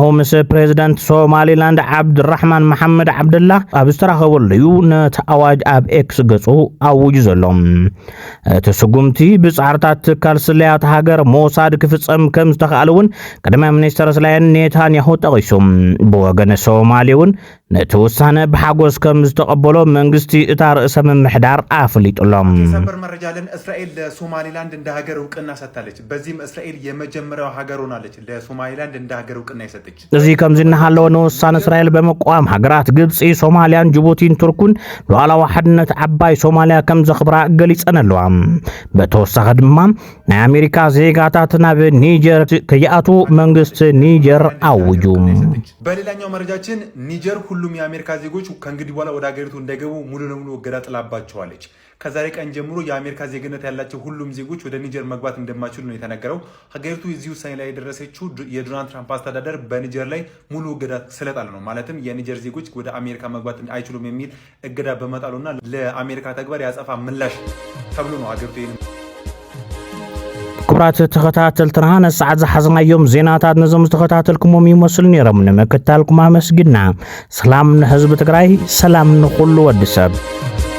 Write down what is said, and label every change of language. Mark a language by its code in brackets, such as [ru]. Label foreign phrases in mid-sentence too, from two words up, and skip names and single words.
[ti] ምስ ፕሬዝዳንት ሶማሌላንድ ዓብድራሕማን መሐመድ ዓብድላህ ኣብ ዝተራኸበሉ ነቲ ኣዋጅ ኣብ ኤክስ ገጹ ኣውጁ ዘሎ። እቲ ስጉምቲ ብጻዕርታት ትካል ስለያት ሃገር ሞሳድ ክፍጸም ከም ዝተኻእለውን ቀዳማይ ሚኒስትር እስራኤል ኔታንያሁ ጠቒሶም ብወገነ ሶማሌ እውን ነቲ ውሳነ ብሓጎስ ከም ዝተቐበሎ መንግስቲ እታ ርእሰ ምምሕዳር ኣፍሊጡሎም። [am] ሰበር መረጃ ለን እስራኤል ለሶማሊላንድ እንደ ሀገር እውቅና ሰጥታለች። በዚህም እስራኤል የመጀመሪያው ሀገር ሆናለች ለሶማሊላንድ እንደ ሀገር እውቅና የሰጠች። [ti] እዚህ ከምዚ እናሃለወ ንውሳነ እስራኤል በመቋም ሃገራት ግብፂ፣ ሶማሊያን፣ ጅቡቲን፣ ቱርኩን ሉዓላዊ ሓድነት ዓባይ ሶማልያ ከም ዘኽብራ ገሊፀን ኣለዋ። በተወሳኺ ድማ ናይ አሜሪካ ዜጋታት ናብ ኒጀር ከይኣቱ መንግስቲ ኒጀር አውጁ። [am] በሌላኛው መረጃችን ኒጀር ሁሉም የአሜሪካ ዜጎች ከእንግዲህ በኋላ ወደ ሀገሪቱ እንዳይገቡ ሙሉ ለሙሉ እገዳ ጥላባቸዋለች። ከዛሬ ቀን ጀምሮ የአሜሪካ ዜግነት ያላቸው ሁሉም ዜጎች ወደ ኒጀር መግባት እንደማይችሉ ነው የተነገረው። ሀገሪቱ እዚህ ውሳኔ ላይ የደረሰችው የዶናልድ ትራምፕ አስተዳደር በኒጀር ላይ ሙሉ እገዳ ስለጣለ ነው። ማለትም የኒጀር ዜጎች ወደ አሜሪካ መግባት አይችሉም የሚል እገዳ በመጣሉና ለአሜሪካ ተግባር ያጸፋ ምላሽ ተብሎ ነው ሀገሪቱ [ti] ክብራት ተኸታተልትና ነሰዓት ዝሓዝናዮም ዜናታት ነዞም ዝተኸታተልኩሞም ይመስሉ ነይሮም። ንምክትታልኩም ኣመስግና። ሰላም ንህዝቢ ትግራይ፣ ሰላም ንኹሉ ወዲ ሰብ።